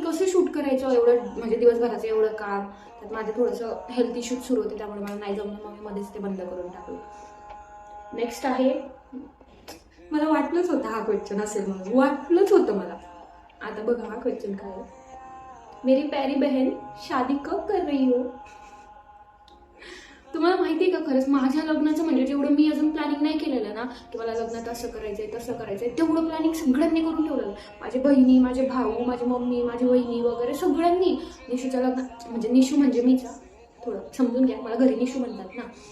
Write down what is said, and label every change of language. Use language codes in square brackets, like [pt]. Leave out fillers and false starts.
[mr] कसं शूट करायचं एवढं, म्हणजे दिवसभराचं एवढं काम. त्यात माझं थोडंसं हेल्थ इश्यूज सुरू होते, त्यामुळे मला नाही जमलं. मग मी मध्येच ते बंद करून टाकलं. नेक्स्ट आहे, मला वाटलंच होतं हा क्वेश्चन असेल म्हणून, वाटलंच होतं मला. आता बघा हा क्वेश्चन काय आहे. [hi] मेरी प्यारी बहन शादी कब कर रही हो? [mr] तुम्हाला माहिती आहे का, खरंच माझ्या लग्नाचं म्हणजे जेवढं मी अजून प्लॅनिंग नाही केलेलं ना, की मला लग्नात असं करायचंय तसं करायचंय, तेवढं प्लॅनिंग सगळ्यांनी करून ठेवलं. माझी बहिणी, माझे भाऊ, माझी मम्मी, माझी वहिनी वगैरे सगळ्यांनी. निशूच्या लग्नात, म्हणजे निशू म्हणजे मीचा, थोडं समजून घ्या, मला घरी निशू म्हणतात ना.